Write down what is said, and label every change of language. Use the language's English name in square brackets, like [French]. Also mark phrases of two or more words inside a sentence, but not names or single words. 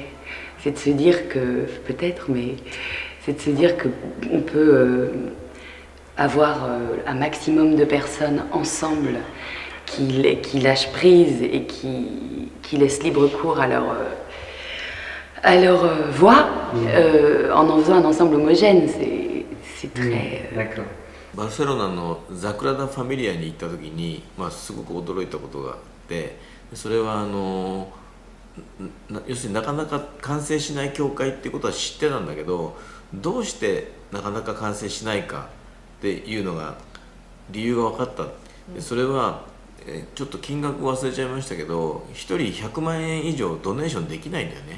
[French] C'est de se dire que, peut-être, mais c'est de se dire qu'on peut avoir un maximum de personnes ensemble qui lâchent prise et qui laissent libre cours à leur voix en faisant un ensemble homogène. C'est très... D'accord. [Japanese] バルセロナのザクラダ・ファミリアに行った時に、すごく驚いたことがあって、それは要するになかなか完成しない教会っていうことは知ってたんだけど、どうしてなかなか完成しないかっていうのが理由が分かった。それはちょっと金額忘れちゃいましたけど1人100万円以上ドネーションできないんだよね。